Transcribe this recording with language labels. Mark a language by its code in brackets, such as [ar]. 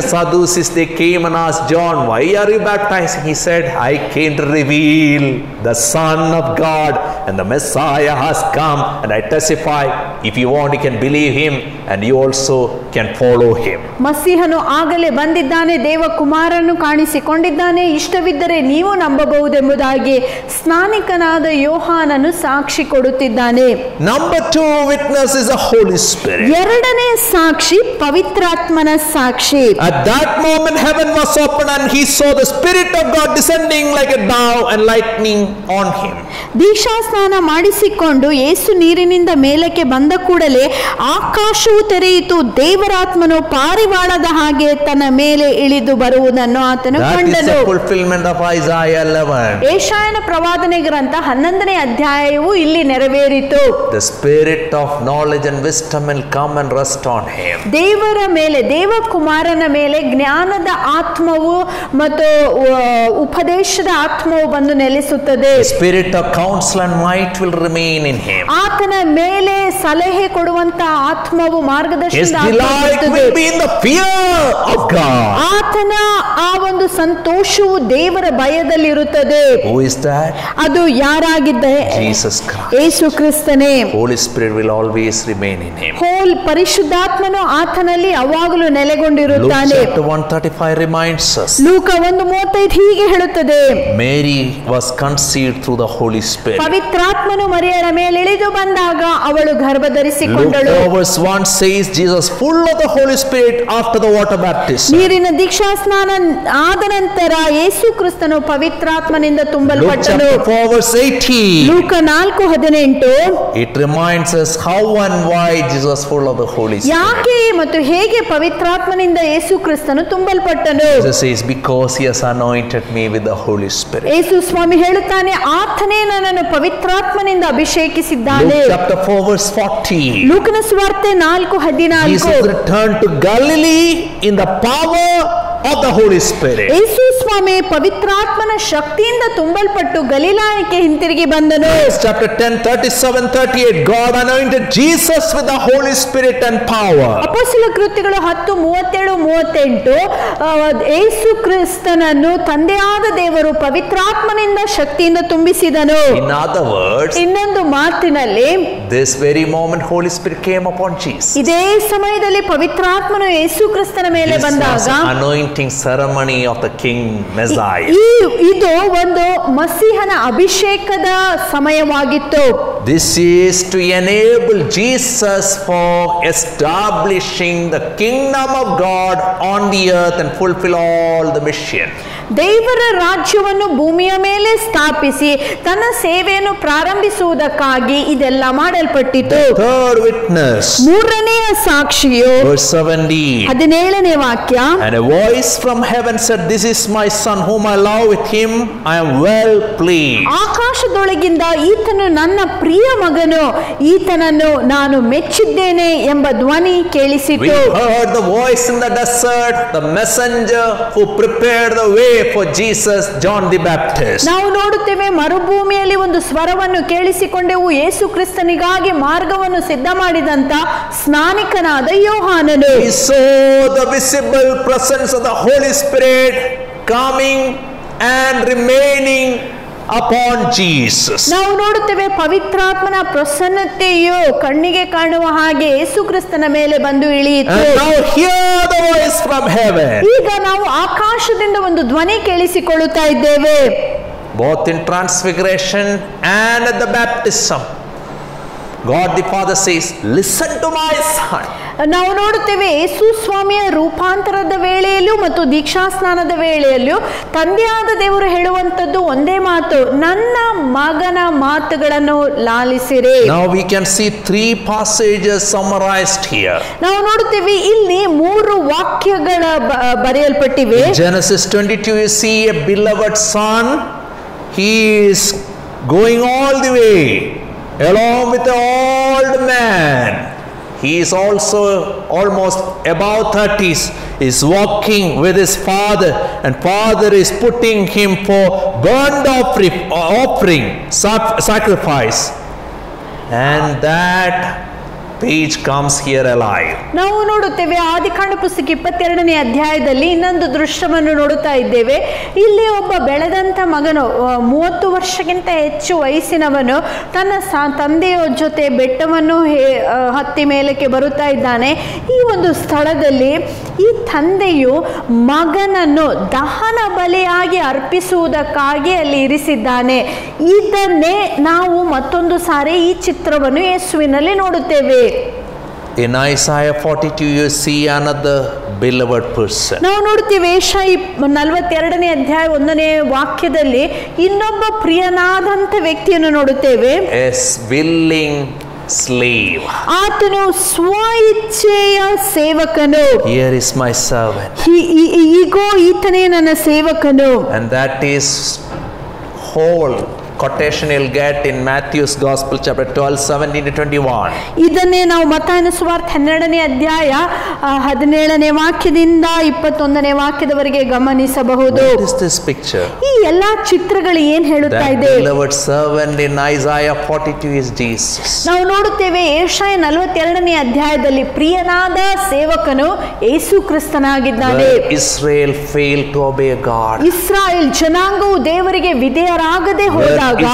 [en] Sadducees, they came and asked John, why are you baptizing? He said, I came to reveal the Son of God, and the Messiah has come, and I testify, if you want, you can believe him, and you also can follow him. [kn] ಮಸೀಹನು ಆಗಲೇ ಬಂದಿದ್ದಾನೆ, ದೇವಕುಮಾರನು ಕಾಣಿಸಿಕೊಂಡಿದ್ದಾನೆ, ಇಷ್ಟವಿದ್ದರೆ ನೀವು ನಂಬಬಹುದೆಂಬುದಾಗಿ ಸ್ನಾನಿಕನಾದ ಯೋಹಾನನು ಸಾಕ್ಷಿ ಕೊಡುತ್ತಿದ್ದಾನೆ. [en] Number 2 witness is the Holy Spirit. [kn] ಎರಡನೇ ಸಾಕ್ಷಿ ಪವಿತ್ರಾತ್ಮನ ಸಾಕ್ಷಿ. [en] At that moment heaven was opened and he saw the Spirit of God descending like a dove and lightning on him. [kn] ದೀಕ್ಷಾ ಸ್ನಾನ ಮಾಡಿಸಿಕೊಂಡು ಯೇಸು ನೀರಿನಿಂದ ಮೇಲಕ್ಕೆ ಬಂದ ಕೂಡಲೇ ಆಕಾಶವು ತೆರೆಯಿತು, ದೇವರಾತ್ಮನು ಪಾರಿವಾಳದ ಹಾಗೆ ತನ್ನ ಮೇಲೆ ಇಳಿದು ಬರುವುದನ್ನು ಆತನು ಕಂಡನು. [en] fulfillment of Isaiah 11. [kn] ಯೆಶಾಯನ ಪ್ರವಾದನೆ ಗ್ರಂಥ 11ನೇ ಅಧ್ಯಾಯವು ಇಲ್ಲಿ ನೆರವೇರಿತು. [en] The spirit of knowledge and wisdom will come and rest on him. [kn] ದೇವರ ಮೇಲೆ, ದೇವಕುಮಾರನ ಮೇಲೆ ಜ್ಞಾನದ ಆತ್ಮವು ಮತ್ತು ಉಪದೇಶದ ಆತ್ಮವು ಬಂದು ನೆಲೆಸುತ್ತದೆ. [en] Spirit of counsel and might will remain in him. [kn] ಆತನ ಮೇಲೆ ಸಲಹೆ ಕೊಡುವಂತ ಆತ್ಮವು, ಮಾರ್ಗದರ್ಶನದ ಆತ್ಮವು [en] will be in the fear of God. [kn] ಆತನ ಆ ಒಂದು ಸಂತೋಷವು ದೇವರ ಭಯದಲ್ಲಿರುತ್ತದೆ. [en] Who is that? [kn] ಅದು ಯಾರಾಗಿದ್ದೆ? [en] Jesus Christ. [kn] ಯೇಸು ಕ್ರಿಸ್ತನೇ. [en] Holy Spirit will always remain in him. [kn] ಪರಿಶುದ್ಧಾತ್ಮನು ಆತನಲ್ಲಿ ಯಾವಾಗಲೂ ನೆಲೆಗೊಂಡಿರುತ್ತಾನೆ. [en] Luke chapter 135 reminds us. [kn] ಲೂಕ 1:35 ಹೀಗೆ ಹೇಳುತ್ತದೆ, [en] Mary was conceived through the Holy Spirit. [kn] ಪವಿತ್ರಾತ್ಮನು ಮರಿಯಳ ಮೇಲೆ ಇಳಿದು ಬಂದಾಗ ಅವಳು ಗರ್ಭಧರಿಸಿಕೊಂಡಳು. [en] Luke verse 1 says Jesus full of the Holy Spirit after the water baptism. [kn] ನೀರಿನ ದೀಕ್ಷಾ ಸ್ನಾನ ಆದ ನಂತರ ಯೇಸು ಕ್ರಿಸ್ತನು ಪವಿತ್ರಾತ್ಮನಿಂದ ತುಂಬಲ್ಪಟ್ಟನು. [en] Luke chapter 4 verse 18. [kn] ಲೂಕ 4:18 [en] It reminds us how and why Jesus full of the Holy Spirit. [kn] ಯಾಕೆ ಮತ್ತು ಹೇಗೆ ಪವಿತ್ರಾತ್ಮನಿಂದ ಯೇಸು ಕ್ರಿಸ್ತನು ತುಂಬಲ್ಪಟ್ಟನು? [en] Jesus says because he has anointed me with the Holy Spirit. [kn] ಯೇಸು ಸ್ವಾಮಿ ಹೇಳುತ್ತಾನೆ, ಆತನೇ ನನ್ನನ್ನು ಪವಿತ್ರಾತ್ಮನಿಂದ ಅಭಿಷೇಕಿಸಿದ್ದಾನೆ. [en] Luke chapter 4 verse 40. [kn] ಲೂಕನ ಸುವಾರ್ತೆ 4:14. [en] Jesus returned to Galilee in the power of the Holy Spirit. [kn] ಯೇಸು ಸ್ವಾಮಿ ಪವಿತ್ರಾತ್ಮನ ಶಕ್ತಿಯಿಂದ ತುಂಬಲ್ಪಟ್ಟು ಗಲಿಲಾಯಕ್ಕೆ ಹಿಂತಿರುಗಿ ಬಂದನು. [en] Chapter 10 37-38 God anointed Jesus with the Holy Spirit and power. [kn] ಅಪೊಸ್ತಲ ಕೃತ್ಯಗಳು 10:37-38 ಯೇಸು ಕ್ರಿಸ್ತನನ್ನು ತಂದೆಯಾದ ದೇವರು ಪವಿತ್ರಾತ್ಮನಿಂದ ಶಕ್ತಿಯಿಂದ ತುಂಬಿಸಿದನು. [en] In other words, [kn] ಇನ್ನೊಂದು ಮಾತಿನಲ್ಲಿ, [en] this very moment Holy Spirit came upon Jesus. [kn] ಇದೇ ಸಮಯದಲ್ಲಿ ಪವಿತ್ರಾತ್ಮನು ಯೇಸು ಕ್ರಿಸ್ತನ ಮೇಲೆ ಬಂದಾಗ [en] anointing ceremony of the King Messiah. [kn] ಇದು ಒಂದು ಮಸೀಹನ ಅಭಿಷೇಕದ ಸಮಯವಾಗಿತ್ತು. [en] This is to enable Jesus for establishing the kingdom of God on the earth and fulfill all the mission. [kn] ದೇವರ ರಾಜ್ಯವನ್ನು ಭೂಮಿಯ ಮೇಲೆ ಸ್ಥಾಪಿಸಿ ತನ್ನ ಸೇವೆಯನ್ನು ಪ್ರಾರಂಭಿಸುವುದಕ್ಕಾಗಿ ಇದೆಲ್ಲ ಮಾಡಲ್ಪಟ್ಟಿತು. [en] Third witness, [kn] ಮೂರನೆಯ ಸಾಕ್ಷಿಯು [en] verse 17. [kn] 17ನೇ ವಾಕ್ಯ. [en] And a voice from heaven said, "This is my son whom I love, with him I am well pleased." [kn] ಆಕಾಶದೊಳಗಿಂದ ಈತನು ನನ್ನ ಪ್ರಿಯ ಮಗನು, ಈತನನ್ನು ನಾನು ಮೆಚ್ಚಿದ್ದೇನೆ ಎಂಬ ಧ್ವನಿ [en] We [kn] ಕೇಳಿಸಿತು. [en] heard the voice in the desert, the messenger who prepared the way for Jesus, John the Baptist. [kn] ನಾವು ನೋಡುತ್ತೇವೆ, ಮರುಭೂಮಿಯಲ್ಲಿ ಒಂದು ಸ್ವರವನ್ನು ಕೇಳಿಸಿಕೊಂಡೆವು, ಯೇಸು ಕ್ರಿಸ್ತನಿಗಾಗಿ ಮಾರ್ಗವನ್ನು ಸಿದ್ಧ ಮಾಡಿದಂತ ಸ್ನಾನಿಕನಾದ ಯೋಹಾನನು. [en] He saw the visible presence of the Holy Spirit coming and remaining upon Jesus. [kn] ನಾವು ನೋಡುತ್ತೇವೆ, ಪವಿತ್ರಾತ್ಮನ ಪ್ರಸನ್ನತೆಯು ಕಣ್ಣಿಗೆ ಕಾಣುವ ಹಾಗೆ ಯೇಸು ಕ್ರಿಸ್ತನ ಮೇಲೆ ಬಂದು ಇಳಿಯಿತು. [en] And now hear the voice from heaven. [kn] ಈಗ ನಾವು ಆಕಾಶದಿಂದ ಒಂದು ಧ್ವನಿ ಕೇಳಿಸಿಕೊಳ್ಳುತ್ತಾ ಇದ್ದೇವೆ. [en] Both in transfiguration and at the baptism, God the Father says, "Listen to my son." [kn] ನಾವು ನೋಡುತ್ತೇವೆ, ಯೇಸು ಸ್ವಾಮಿಯ ರೂಪಾಂತರದ ವೇಳೆಯಲ್ಲೂ ಮತ್ತು ದೀಕ್ಷಾಸ್ನಾನದ ವೇಳೆಯಲ್ಲೂ ತಂದೆಯಾದ ದೇವರು ಹೇಳುವಂತದ್ದು ಒಂದೇ ಮಾತು, ನನ್ನ ಮಗನ ಮಾತುಗಳನ್ನು ಲಾಲಿಸಿರಿ. [en] Now we can see three passages summarized here. [kn] ನಾವು ನೋಡುತ್ತೇವೆ, ಇಲ್ಲಿ 3 ವಾಕ್ಯಗಳ ಬರೆಯಲ್ಪಟ್ಟಿವೆ. [en] Genesis 22, you see a beloved son. He is going all the way along with the old man. He is also almost above 30s. He is walking with his father, and father is putting him for burnt offering, sacrifice, and that page comes here alive. [kn] ನಾವು ನೋಡುತ್ತೇವೆ, ಆದಿಕಾಂಡ ಪುಸ್ತಕ 22ನೇ ಅಧ್ಯಾಯದಲ್ಲಿ ಇನ್ನೊಂದು ದೃಶ್ಯವನ್ನು ನೋಡುತ್ತಾ ಇದ್ದೇವೆ. ಇಲ್ಲಿ ಒಬ್ಬ ಬೆಳೆದಂತ ಮಗನು, 30 ವರ್ಷಕ್ಕಿಂತ ಹೆಚ್ಚು ವಯಸ್ಸಿನವನು, ತನ್ನ ತಂದೆಯ ಜೊತೆ ಬೆಟ್ಟವನ್ನು ಹತ್ತಿ ಮೇಲಕ್ಕೆ ಬರುತ್ತಾ ಇದ್ದಾನೆ. ಈ ಒಂದು ಸ್ಥಳದಲ್ಲಿ ಈ ತಂದೆಯು ಮಗನನ್ನು ದಹನ ಬಲಿಯಾಗಿ ಅರ್ಪಿಸುವುದಕ್ಕಾಗಿ ಅಲ್ಲಿ ಇರಿಸಿದ್ದಾನೆ. ಇದನ್ನೇ ನಾವು ಮತ್ತೊಂದು ಸಾರಿ ಈ ಚಿತ್ರವನ್ನು ಯೇಸುವಿನಲ್ಲಿ ನೋಡುತ್ತೇವೆ. [en] In Isaiah 42, you see another beloved person. [kn] ನಾವು ನೋಡ್ತೀವಿ, ಯೆಶಾಯ 42ನೇ ಅಧ್ಯಾಯ 1ನೇ ವಾಕ್ಯದಲ್ಲಿ ಇನ್ನೊಬ್ಬ ಪ್ರಿಯನಾದಂತ ವ್ಯಕ್ತಿಯನ್ನು ನೋಡುತ್ತೇವೆ. [en] As willing slave. [kn] ಆತನು ಸ್ವ ಇಚ್ಛೆಯ ಸೇವಕನು. [en] Here is my servant. [kn] ಈಗೋ ಈತನೇ ನನ್ನ ಸೇವಕನು. [en] And that is whole quotation you'll get in Matthew's Gospel chapter 12, 17 to 21. [kn] ಇದನ್ನೇ ನಾವು ಮತ್ತಾಯನ ಸುವಾರ್ತೆ 12ನೇ ಅಧ್ಯಾಯ 17ನೇ ವಾಕ್ಯದಿಂದ 21ನೇ ವಾಕ್ಯದವರೆಗೆ ಗಮನಿಸಬಹುದು. [en] What is this picture? [kn] ಈ ಎಲ್ಲಾ ಚಿತ್ರಗಳು ಏನ್ ಹೇಳುತ್ತಾ [en] That [kn] ಇದೆ? [en] beloved servant in Isaiah 42 is Jesus. [kn] ನಾವು ನೋಡುತ್ತೇವೆ, ಯೆಶಾಯ 42ನೇ ಅಧ್ಯಾಯದಲ್ಲಿ ಪ್ರಿಯನಾದ ಸೇವಕನು ಯೇಸು ಕ್ರಿಸ್ತನಾಗಿದ್ದಾನೆ. [en] Where Israel failed to obey God. [kn] Israel ಜನಾಂಗವು ದೇವರಿಗೆ ವಿಧೇಯರಾಗದೆ ಹೋದಾಗ,